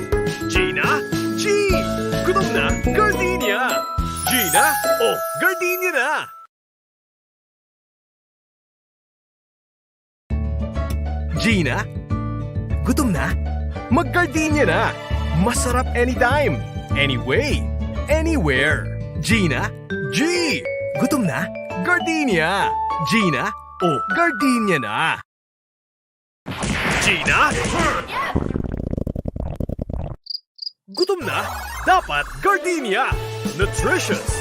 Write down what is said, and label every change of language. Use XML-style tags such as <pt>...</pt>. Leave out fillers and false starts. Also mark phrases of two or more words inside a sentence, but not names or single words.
<tl>Gina? G. Gutom na? Gardenia. Gina? Oh, Gardenia na. Gina? Gutom na? Mag-Gardenia na.</tl> <en>Masarap anytime, anyway, anywhere.</en> <tl>Gina? G. Gutom na? Gardenia. Gina? Oh, Gardenia na. Gina? Gutom na? Dapat Gardenia. Nutritious.</tl>